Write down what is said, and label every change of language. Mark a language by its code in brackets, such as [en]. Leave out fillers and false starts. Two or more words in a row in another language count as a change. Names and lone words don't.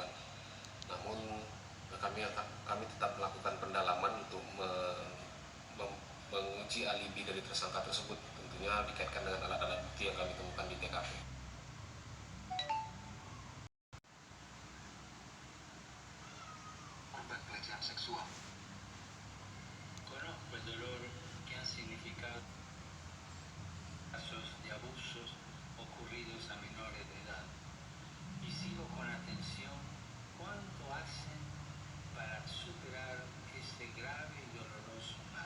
[id] Namun kami tetap melakukan pendalaman untuk menguji alibi dari tersangka tersebut, tentunya dikaitkan dengan alat-alat bukti yang kami temukan di TKP. Korban pelecehan seksual. [es] Conozco el dolor que han significado casos de abusos ocurridos a menores de edad y sigo con atención cuánto hacen para superar este grave y doloroso mal.